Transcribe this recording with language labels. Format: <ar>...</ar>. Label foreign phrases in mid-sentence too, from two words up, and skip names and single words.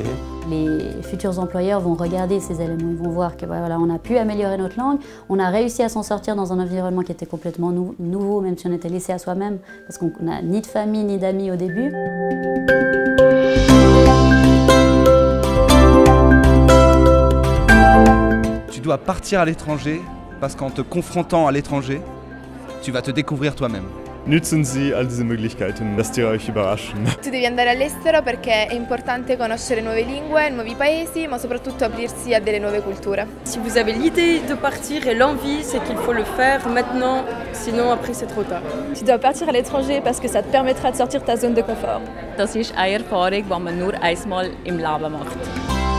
<fr>Les futurs employeurs vont regarder ces éléments, ils vont voir que voilà, on a pu améliorer notre langue, on a réussi à s'en sortir dans un environnement qui était complètement nouveau, même si on était laissé à soi-même, parce qu'on n'a ni de famille ni d'amis au début. Tu dois partir à l'étranger parce qu'en te confrontant à l'étranger, tu vas te découvrir toi-même.</fr> <de>Nutzen Sie all diese Möglichkeiten, lasst ihr euch überraschen.</de> <it>Tu devi andare all'estero perché è importante conoscere nuove lingue, nuovi paesi, ma soprattutto aprirsi a delle nuove culture.</it> <fr>Si vous avez l'idée de partir et l'envie, c'est qu'il faut le faire maintenant, sinon après c'est trop tard. Tu dois partir à l'étranger parce que ça te permettra de sortir de ta zone de confort.</fr> <de>Das ist eine Erfahrung, die man nur einmal im Leben macht.</de>